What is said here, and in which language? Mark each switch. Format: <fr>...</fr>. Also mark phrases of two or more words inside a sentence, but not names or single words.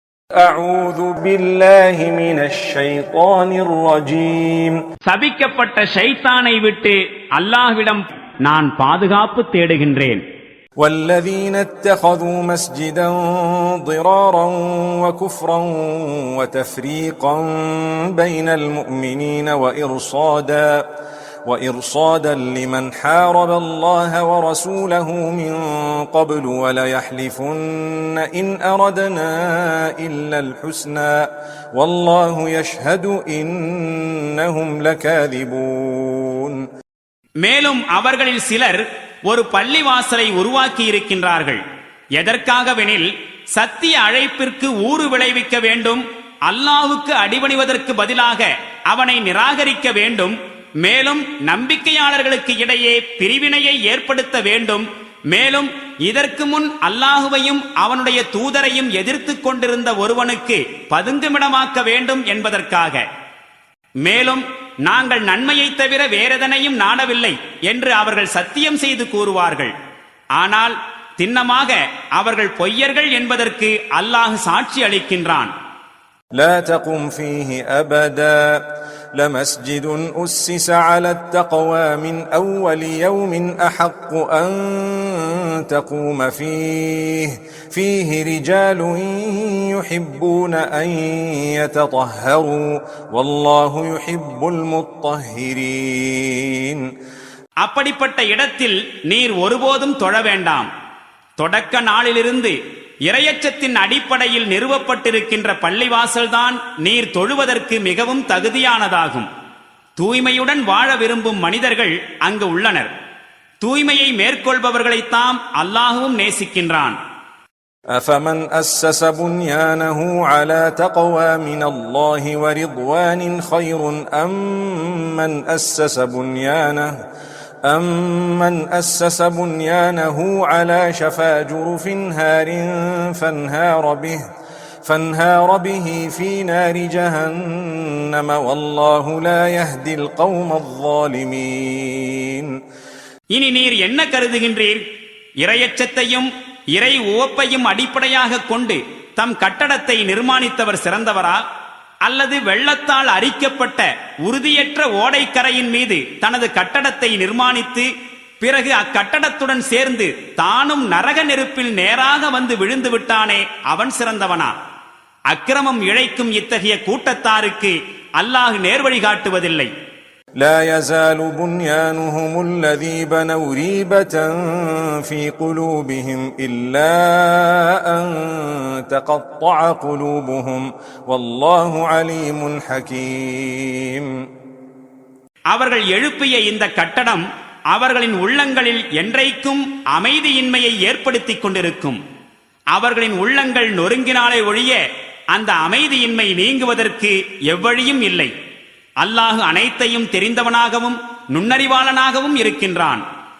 <ar>أعوذ بالله من الشيطان الرجيم</ar> <ta>சபிக்கப்பட்ட ஷைத்தானை விட்டு அல்லாஹ்விடம் நான் பாதுகாப்பு தேடுகின்றேன்.</ta> <ar>والذين اتخذوا مسجدا ضرارا وكفرا وتفريقا بين المؤمنين وإرصادا لمن حارب الله ورسوله من قبل وليحلفن إن أردنا إلا الحسنى والله يشهد إنهم لكاذبون.</ar> <ta>மேலும் அவர்களில் சிலர் ஒரு பள்ளிவாசலை உருவாக்கி இருக்கின்றார்கள். எதற்காகவெனில் சத்திய அழைப்பிற்கு ஊறு விளைவிக்க வேண்டும், அல்லாஹ்வுக்கு அடிபணிவதற்கு பதிலாக அவனை நிராகரிக்க வேண்டும், மேலும் நம்பிக்கையாளர்களுக்கு இடையே பிரிவினையை ஏற்படுத்த வேண்டும், மேலும் இதற்கு முன் அல்லாஹுவையும் அவனுடைய தூதரையும் எதிர்த்து கொண்டிருந்த ஒருவனுக்கு பதுங்குமிடமாக்க வேண்டும் என்பதற்காக. மேலும் நாங்கள் நன்மையை தவிர வேறெதனையும் நாடவில்லை என்று அவர்கள் சத்தியம் செய்து கூறுவார்கள். ஆனால் திண்ணமாக அவர்கள் பொய்யர்கள் என்பதற்கு அல்லாஹ் சாட்சி அளிக்கின்றான்.</ta> <ar>لا تقم فيه أبدا لمسجد أسس على التقوى من أول يوم أحق أن تقوم فيه رجال يحبون أن يتطهروا والله يحب المطهرين.</ar> <ta>அப்படிப்பட்ட இடத்தில் நீர் ஒருபோதும் தொழ வேண்டாம். தொடக்க நாளிலிருந்து இறையச்சத்தின் அடிப்படையில் நிறுவப்பட்டிருக்கின்ற பள்ளிவாசல்தான் நீர் தொழுவதற்கு மிகவும் தகுதியானதாகும். தூய்மையுடன் வாழ விரும்பும் மனிதர்கள் அங்கு உள்ளனர். தூய்மையை மேற்கொள்பவர்களைத்தாம் அல்லாஹ்வும் நேசிக்கின்றான்.</ta> <ar>أفمن أسس بنيانه على تقوى من الله ورضوان خير أمن أسس بنيانه على شفا جرف هار فانهار به في نار جهنم والله لا يهدي القوم الظالمين.</ar> <ta>இனி நீர் என்ன கருதுகின்றீர்? இறையச்சத்தையும் இறை உவப்பையும் அடிப்படையாக கொண்டு தம் கட்டடத்தை நிர்மாணித்தவர் சிறந்தவரா, அல்லது வெள்ளத்தால் அரிக்கப்பட்ட உறுதியற்ற ஓடைக்கரையின் மீது தனது கட்டடத்தை நிர்மாணித்து பிறகு அக்கட்டடத்துடன் சேர்ந்து தானும் நரக நெருப்பில் நேராக வந்து விழுந்து விட்டானே அவன் சிறந்தவனா? அக்கிரமம் இழைக்கும் இத்தகைய கூட்டத்தாருக்கு அல்லாஹ் நேர்வழி காட்டுவதில்லை.</ta> <ar>لا يزال بنيانهم الذي بنوا ريبة في قلوبهم إلا أن تقطع قلوبهم والله عليم حكيم.</ar> <ta>அவர்கள் எழுப்பிய இந்த கட்டடம் அவர்களின் உள்ளங்களில் என்றைக்கும் அமைதியின்மையை ஏற்படுத்திக் கொண்டிருக்கும். அவர்களின் உள்ளங்கள் நொறுங்கினாலே ஒழிய அந்த அமைதியின்மை நீங்குவதற்கு எவ்வழியும் இல்லை. அல்லாஹ் அனைத்தையும் தெரிந்தவனாகவும் நுண்ணறிவாளனாகவும் இருக்கின்றான்.</ta>